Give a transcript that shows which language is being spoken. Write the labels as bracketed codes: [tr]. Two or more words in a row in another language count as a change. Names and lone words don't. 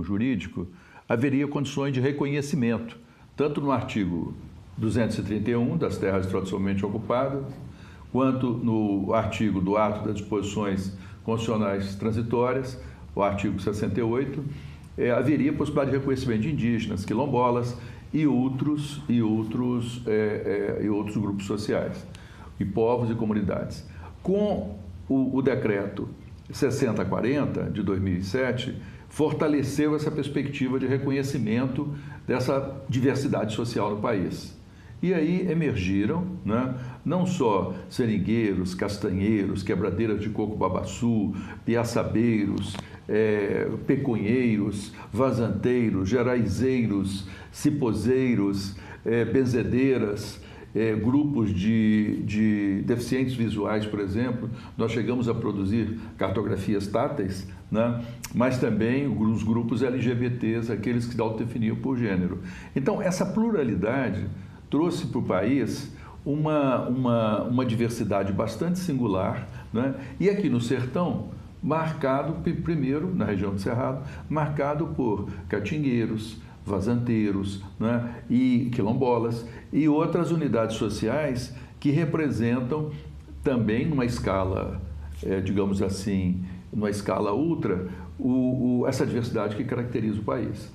[pt] jurídico, haveria condições de reconhecimento, tanto no artigo 231 das terras tradicionalmente ocupadas, quanto no artigo do ato das disposições constitucionais transitórias, o artigo 68, haveria possibilidade de reconhecimento de indígenas, quilombolas e outros grupos sociais, e povos e comunidades. Com o decreto 6040 de 2007, fortaleceu essa perspectiva de reconhecimento dessa diversidade social no país. E aí emergiram, não só seringueiros, castanheiros, quebradeiras de coco-babaçu, piaçabeiros, peconheiros, vazanteiros, geraizeiros, cipozeiros, benzedeiras, grupos de deficientes visuais, por exemplo. Nós chegamos a produzir cartografias táteis, mas também os grupos LGBTs, aqueles que se autodefiniam por gênero. Então, essa pluralidade trouxe para o país uma diversidade bastante singular, e aqui no sertão, marcado, primeiro, na região do Cerrado, marcado por catingueiros, vazanteiros, e quilombolas, e outras unidades sociais que representam também numa escala, digamos assim, numa escala ultra, essa diversidade que caracteriza o país.